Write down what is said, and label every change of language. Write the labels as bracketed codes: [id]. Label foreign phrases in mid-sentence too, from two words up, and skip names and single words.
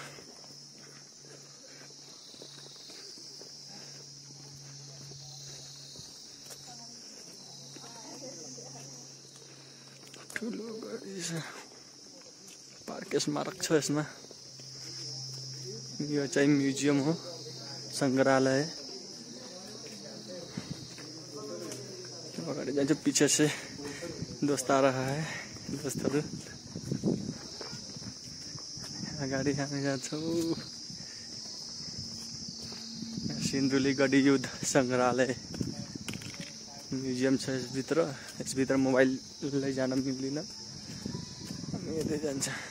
[ne] ठुलो गढी छ। पार्क स्मारक छ यसमा। यो चाहिँ म्युजियम हो, संग्रहालय। अगाडि जान्छ, [hi] पीछे से दोस्त आ रहा है। [ne] दोस्तहरू अगाडि हामी जान्छौँ सिन्धुलीगढी युद्ध सङ्ग्रहालय म्युजियम छ यसभित्र मोबाइल लैजान मिल्दैन हामी यतै जान्छ